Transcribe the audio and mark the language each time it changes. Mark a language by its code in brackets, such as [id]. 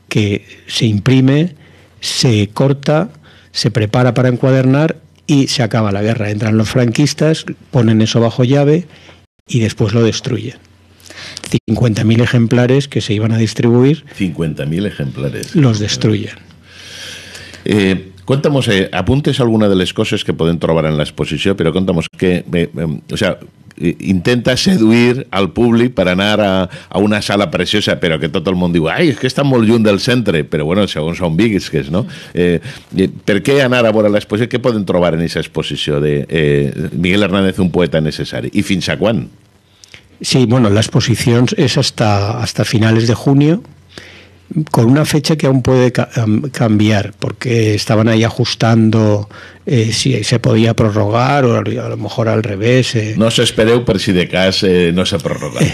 [es] Que se imprime, se corta, se prepara para encuadernar y se acaba la guerra. Entran los franquistas, ponen eso bajo llave y después lo destruyen. 50.000 ejemplares que se iban a distribuir. 50.000 ejemplares. Los destruyen. [ca] Contamos, apuntes alguna de les coses que podem trobar en l'exposició, però contamos que, intenta seduir al públic per anar a una sala preciosa, però que tot el món diu, ai, és que està molt lluny del centre, però bueno, segons on visques, no? Per què anar a veure l'exposició? Què poden trobar en aquesta exposició de Miguel Hernández, un poeta necessari? I fins a quan? [es] Sí, bueno, la exposición es hasta finales de junio, con una fecha que aún puede cambiar, porque estaban ahí ajustando si se podía prorrogar o a lo mejor al revés. [ca] No s'espereu per si de cas no s'ha prorrogat.